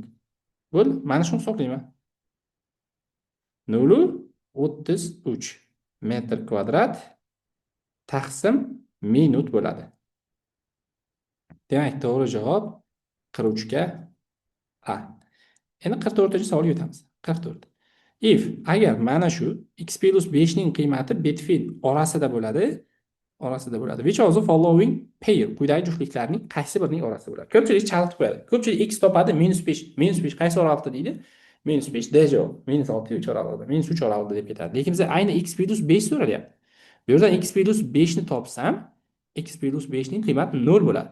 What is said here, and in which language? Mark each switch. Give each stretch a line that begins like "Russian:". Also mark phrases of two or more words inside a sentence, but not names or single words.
Uzbek: Bo'l, mana shuni hisoblayman. 0.33 metr kvadrat taqsim minut bo'ladi. Demak, to'g'ri javob 43 ga A. Endi 44-savolga o'tamiz. 44. If agar mana shu x plus 5 ning qiymati betfil orasida bo'ladi,
English: which of the following pair
Uzbek: quyidagi juftliklarning qaysi birining orasida bo'ladi? Ko'pchilik chalg'itib qo'yadi. Ko'pchilik x topadi -5 qaysi oralig'ida deydi? -5 D javob, -6 3 oralig'ida, -3 oralig'ida deb ketadi. Lekin biz ayni x plus 5 so'ralyapti. Bu yerdan x plus 5 ni topsam, x plus 5 ning qiymati 0 bo'ladi.